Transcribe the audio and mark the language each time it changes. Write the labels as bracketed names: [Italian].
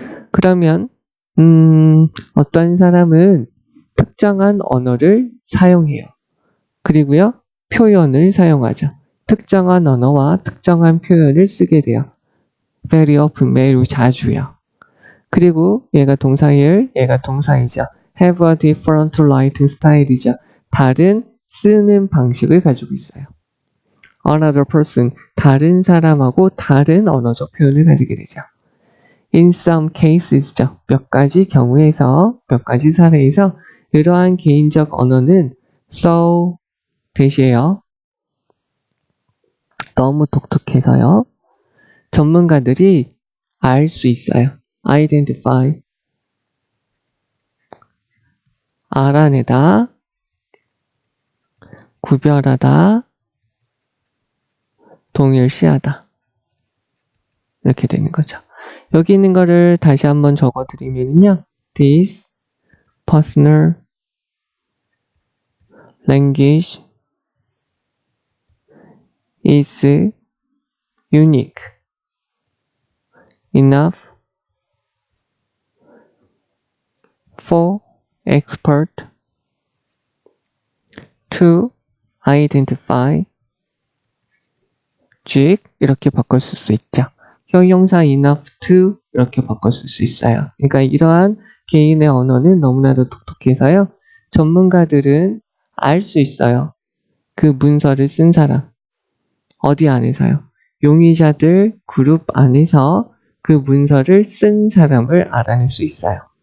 [Korean] 그러면 어떤 사람은 특정한 언어를 사용해요. 그리고요 표현을 사용하죠. 특정한 언어와 특정한 표현을 쓰게 돼요. [English] very often, [Korean] 매우 자주요. 그리고 얘가 동사일, 얘가 동사이죠. [English] have a different writing style이죠. [Korean] 다른 쓰는 방식을 가지고 있어요. [English] another person, [Korean] 다른 사람하고 다른 언어적 표현을 가지게 되죠. [English] in some cases죠. [Korean] 몇 가지 경우에서, 몇 가지 사례에서 이러한 개인적 언어는 so 대시해요. 너무 독특해서요. 전문가들이 알 수 있어요. identify, 알아내다, 구별하다, 동일시하다. 이렇게 되는 거죠. 여기 있는 거를 다시 한번 적어드리면요. [English] This personal language is unique enough for expert to identify [Korean] 쥐 이렇게 바꿨을 수 있죠. 형용사 [English] enough to [Korean] 이렇게 바꿨을 수 있어요. 그러니까 이러한 개인의 언어는 너무나도 독특해서요. 전문가들은 알 수 있어요. 그 문서를 쓴 사람. 어디 안에서요? 용의자들 그룹 안에서 그 문서를 쓴 사람을 알아낼 수 있어요.